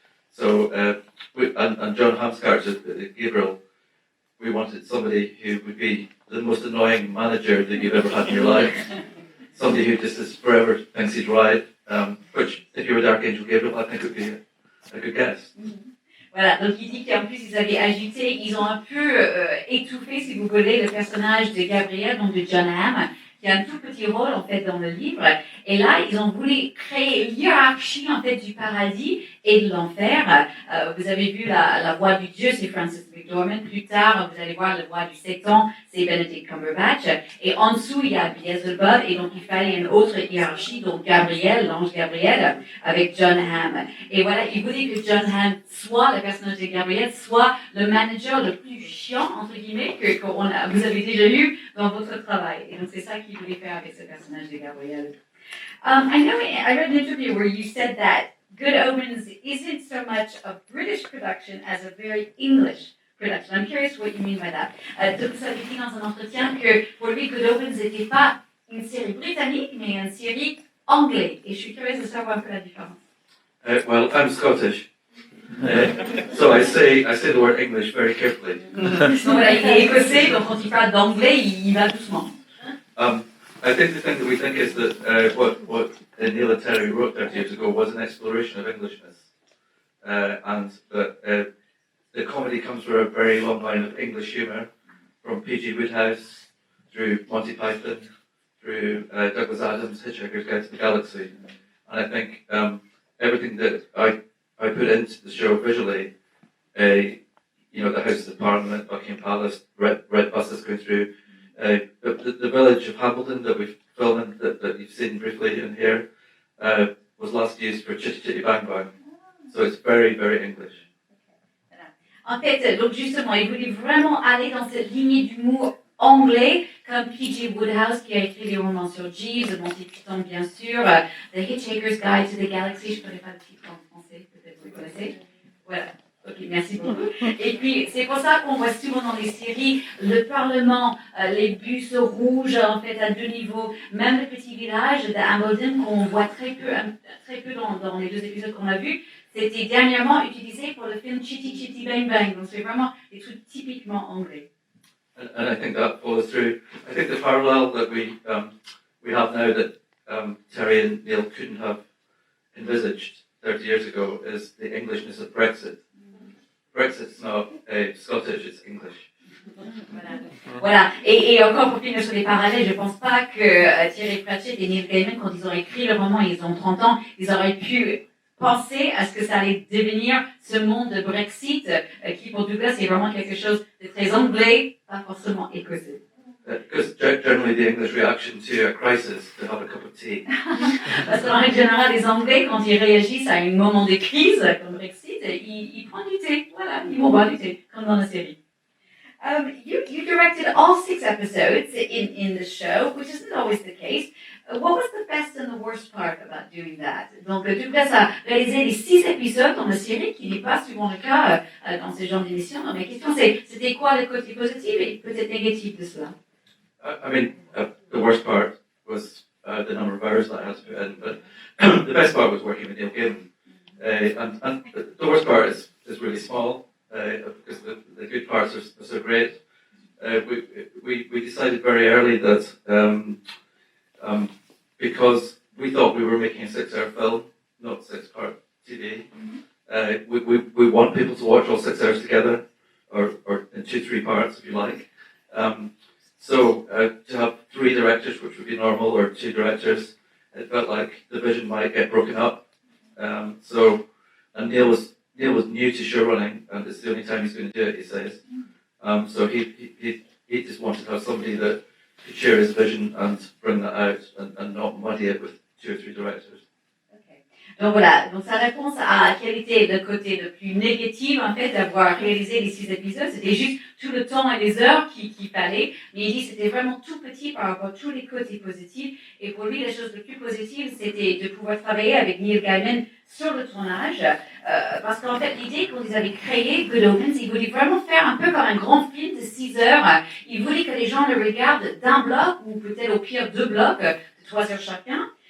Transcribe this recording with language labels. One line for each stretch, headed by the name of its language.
English: So and John Hamm's character, Gabriel, we wanted somebody who would be the most annoying manager that you've ever had in your life. Somebody who just is forever thinks he's right, which, if you were the Archangel Gabriel, I think would be a good guess.
French: Voilà, donc il dit qu'en plus ils avaient ajouté, ils ont un peu étouffé, si vous voulez, le personnage de Gabriel, donc de John Hamm, qui a un tout petit rôle en fait dans le livre. Et là, ils ont voulu créer une hiérarchie en fait du paradis et de l'enfer. Vous avez vu la voix du Dieu, c'est Francis McDormand. Plus tard, vous allez voir la voix du Satan, c'est Benedict Cumberbatch. Et en dessous, il y a Beelzebub. Et donc, il fallait une autre hiérarchie, donc Gabriel, l'ange Gabriel, avec John Hamm. Et voilà, il voulait que John Hamm soit, le personnage de Gabriel, soit le manager le plus chiant, entre guillemets, que vous avez déjà eu dans votre travail. Et donc, c'est ça qu'il voulait faire avec ce personnage de Gabriel.
English: I read an interview where you said that Good Omens isn't so much a British production as a very English production. I'm curious what you mean by that.
French: Donc, vous avez dit dans un entretien que pour lui, Good Omens n'était pas une série britannique, mais une série anglaise. Et je suis curieuse de savoir un peu la différence.
English: Well, I'm Scottish, so I say the word English very carefully.
French: Donc voilà, il est écossais, donc quand il parle d'anglais, il va doucement.
English: I think the thing that we think is that what Neil and Terry wrote 30 years ago was an exploration of Englishness, and that the comedy comes from a very long line of English humour, from P.G. Wodehouse through Monty Python, through Douglas Adams' Hitchhiker's Guide to the Galaxy, and I think everything that I put into the show visually, the Houses of Parliament, Buckingham Palace, red buses going through. The village of Hambledon that we've filmed, that you've seen briefly in here, was last used for Chitty Chitty Bang Bang. So it's very, very English.
French: En fait, donc justement, il voulait vraiment aller dans cette lignée d'humour anglais, comme P.G. Wodehouse qui a écrit des romans sur Jeeves, Monty Python bien sûr, The Hitchhiker's Guide to the Galaxy, je ne connais pas le titre en français, peut-être vous le connaissez. Voilà. Ok, merci beaucoup. Et puis, c'est pour ça qu'on voit souvent dans les séries le Parlement, les bus rouges, en fait, à 2 niveaux, même le petit village de Hambledon qu'on voit très peu dans les 2 épisodes qu'on a vus, c'était dernièrement utilisé pour le film Chitty Chitty Bang Bang. Donc, c'est vraiment des trucs typiquement anglais.
English: And I think that follows through. I think the parallel that we have now that Terry and Neil couldn't have envisaged 30 years ago is the Englishness of Brexit. Brexit's not Scottish, it's English.
French: Voilà. Et encore pour finir sur les parallèles, je pense pas que Terry Pratchett et Neil Gaiman, quand ils ont écrit le roman, ils ont 30 ans, ils auraient pu penser à ce que ça allait devenir ce monde de Brexit, qui pour Douglas est vraiment quelque chose de très anglais, pas forcément écossais.
English: Because generally the English reaction to a crisis to have a cup of tea.
French: Parce qu'en règle générale, les Anglais, quand ils réagissent à un moment de crise, comme Brexit, ils prennent du thé. Voilà, ils vont boire du thé, comme dans la série.
English: You directed all 6 episodes in the show, which isn't always the case. What was the best and the worst part about doing that?
French: Donc, Douglas a réalisé les 6 épisodes dans la série, qui n'est pas souvent le cas dans ce genre d'émission. Donc, ma question c'est, c'était quoi le côté positif et peut-être négatif de cela?
English: I mean, the worst part was the number of hours that I had to put in, but the best part was working with Neil Gaiman. And the worst part is really small, because the good parts are so great. We decided very early that because we thought we were making a 6-hour film, not 6-part TV, we want people to watch all 6 hours together, or in 2-3 parts, if you like. So to have 3 directors, which would be normal, or 2 directors, it felt like the vision might get broken up. And Neil was new to show running, and it's the only time he's going to do it, he says. So he just wanted to have somebody that could share his vision and bring that out, and not muddy it with 2 or 3 directors.
French: Donc voilà, donc sa réponse à quel était le côté le plus négatif en fait d'avoir réalisé les 6 épisodes, c'était juste tout le temps et les heures qu'il fallait, mais il dit que c'était vraiment tout petit par rapport à tous les côtés positifs, et pour lui la chose la plus positive c'était de pouvoir travailler avec Neil Gaiman sur le tournage, parce qu'en fait l'idée quand ils avaient créé Good Omens, ils voulaient vraiment faire un peu comme un grand film de 6 heures, ils voulaient que les gens le regardent d'un bloc, ou peut-être au pire 2 blocs, de 3 heures chacun.